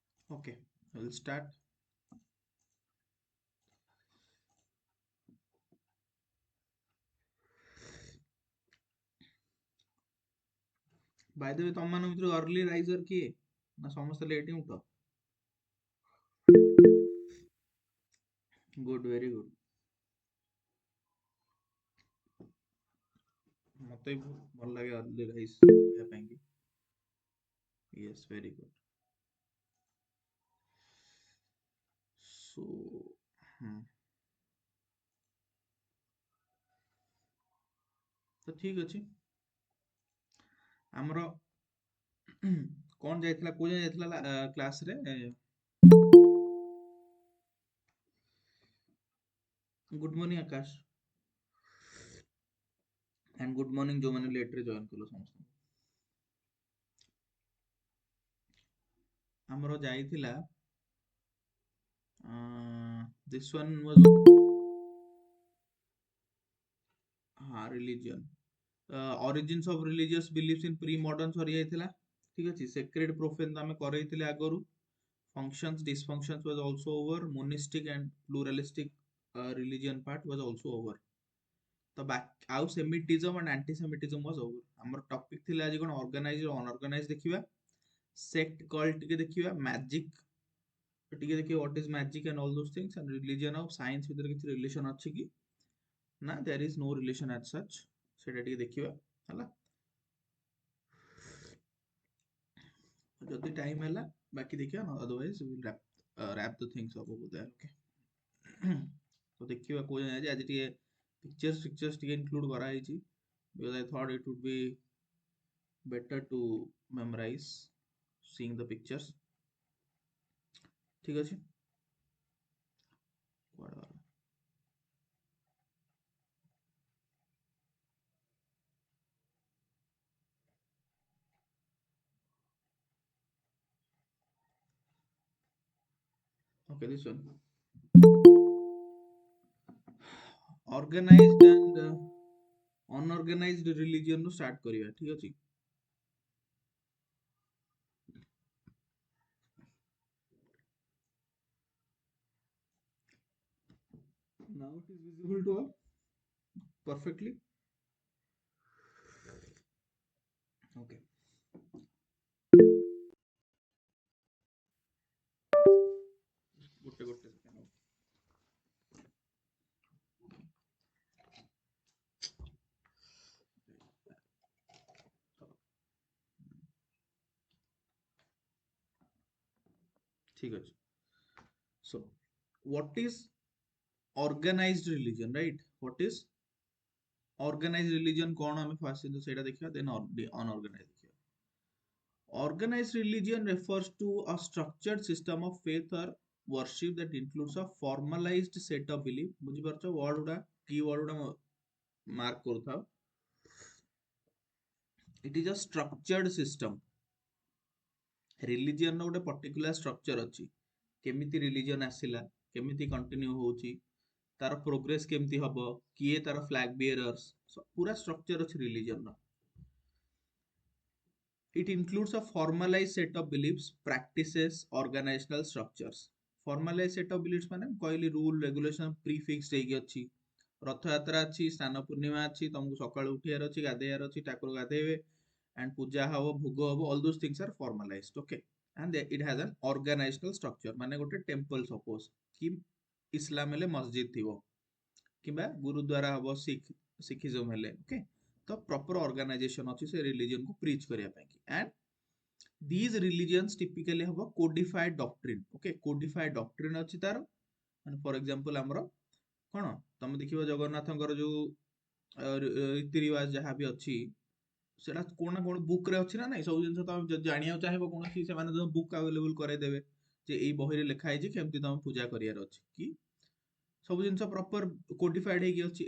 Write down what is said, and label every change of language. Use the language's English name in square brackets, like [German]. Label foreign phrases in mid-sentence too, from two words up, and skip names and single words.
[English] Okay, we'll start. By the way, [Odia] ତମ ମାନଙ୍କ ଭିତରୁ [English] early riser [Odia] କିଏ ନା ସମସ୍ତେ late ହିଁ ଉଠ? [English] Good, very good. [Odia] ମତେ ବି ବହୁତ ଭଲ ଲାଗେ [English] early rise [Odia] କରିବା ପାଇଁ କି. [English] Yes, very good. So, [Odia] ତ ଠିକ ଅଛି ଆମର କଣ ଯାଇଥିଲା କୋଉ ଯାଏଁ ଯାଇଥିଲା କ୍ଲାସ ରେ? [English] good morning ଆକାଶ and good morning [Odia] ଯୋଉମାନେ ଲେଟ୍ ରେ ଜଏନ୍ କଲ ସମସ୍ତଙ୍କୁ। ଆମର ଯାଇଥିଲା [English] this one was religion, origins of religious beliefs in pre-modern [Odia] ସରି ଯାଇଥିଲା। ଠିକ ଅଛି, [English] sacred profane [Odia] ଆମେ କରେଇଥିଲେ ଆଗରୁ। [English] Functions dysfunctions was also over. Monistic and pluralistic religion part was also over. [Odia] ତ ଆଉ [English] ସେମିଟିଜମ and anti-semitism was over. [Odia] ଆମର ଟପିକ ଥିଲା ଆଜି କଣ [English] organized unorganized ଦେଖିବା, sect cult [Odia] ଟିକେ ଦେଖିବା, [English] magic [Odia] ଟିକେ ଦେଖିବା [English] what is magic and all those things, and religion ଆଉ science [Odia] ଭିତରେ କିଛି [English] relation [Odia] ଅଛି କି ନା [English] there is no relation as such, [Odia] ସେଟା ଟିକେ ଦେଖିବା ହେଲା। ଯଦି ଟାଇମ ହେଲା ବାକି ଦେଖିବା, [English] otherwise we will wrap the things up over there. Okay, [Odia] ତ ଦେଖିବା କୋଉ ଯାଏଁ ଆଜି ଟିକେ [English] pictures ଟିକେ include [Odia] କରା ହେଇଛି [English] because I thought it would be better to memorize seeing the pictures. [Odia] ଠିକ ଅଛି, କୁଆଡେ ଗଲା? [English] Okay, this one. Organized and unorganized religion ରୁ start କରିବା, [Odia] ଠିକ ଅଛି। [English] Now it is visible to all perfectly. [Odia] Okay, ଗୋଟେ ସେକେଣ୍ଡ। ठीक ଅଛି, [English] so what is organized religion, right? What is organized religion [Odia] କଣ ଆମେ [English] ଫାଷ୍ଟ [Odia] ସେଇଟା ଦେଖିବା, [English] then unorganized ଦେଖିବା। Organized religion refers to a structured system of faith or worship that includes a formalized set of belief, [Odia] ବୁଝିପାରୁଛ word ଗୁଡା key word ଗୁଡା ମାର୍କ କରୁଥାଅ। [English] It is a structured system. [Odia] ରିଲିଜିଅନ ର ଗୋଟେ [English] particular structure [Odia] ଅଛି, କେମିତି ରିଲିଜିଅନ ଆସିଲା, କେମିତି କଣ୍ଟିନ୍ୟୁ ହଉଛି, ତାର ପ୍ରୋଗ୍ରେସ କେମିତି ହବ, କିଏ ତାର [English] flag bearers, [Odia] ପୁରା ଷ୍ଟ୍ରକ୍ଚର ଅଛି ରିଲିଜିଅନ ର। [English] It includes a formalized set of beliefs, practices, organizational structures. Formalized set of beliefs [Odia] ମାନେ କହିଲି [English] rule regulation prefixed [Odia] ହେଇକି ଅଛି। ରଥଯାତ୍ରା ଅଛି, ସ୍ନାନ ପୂର୍ଣ୍ଣିମା ଅଛି, ତମକୁ ସକାଳୁ ଉଠିବାର ଅଛି, ଗାଧେଇବାର ଅଛି, ଠାକୁର ଗାଧେଇବେ and ପୂଜା ହବ, ଭୋଗ ହବ, [English] all those things are formalized. Okay, and it has an organizational structure, [Odia] ମାନେ ଗୋଟେ ଟେମ୍ପଲ ସପୋଜ କି ଇସଲାମ ହେଲେ ମସଜିଦ ଥିବ କିମ୍ବା ଗୁରୁଦ୍ୱାର ହବ ଶିଖିଜମ ହେଲେ। ଓକେ, ତ [English] proper organization [Odia] ଅଛି ସେ ରିଲିଜିଅନ କୁ ପ୍ରିଚ କରିବା ପାଇଁ କି। [English] and these religions typically have a codified doctrine. [Odia] Okay, [English] codified doctrine [Odia] ଅଛି ତାର, ମାନେ [English] for example [Odia] ଆମର କଣ ତମେ ଦେଖିବ ଜଗନ୍ନାଥଙ୍କର ଯୋଉ ରୀତି ରିୱାଜ ଯାହା ବି ଅଛି ସେଟା କୋଣ ନା କୋଣ ବୁକ୍ ରେ ଅଛି ନା ନାଇଁ, ସବୁ ଜିନିଷ ତମେ ଯଦି ଜାଣିବାକୁ ଚାହିଁବ କୌଣସି ସେମାନେ [English] book available [Odia] କରେଇଦେବେ ଯେ ଏଇ ବହିରେ ଲେଖା ହେଇଛି କେମିତି ତମେ ପୂଜା କରିବାର ଅଛି କି, ସବୁ ଜିନିଷ [English] proper codified [Odia] ହେଇକି ଅଛି।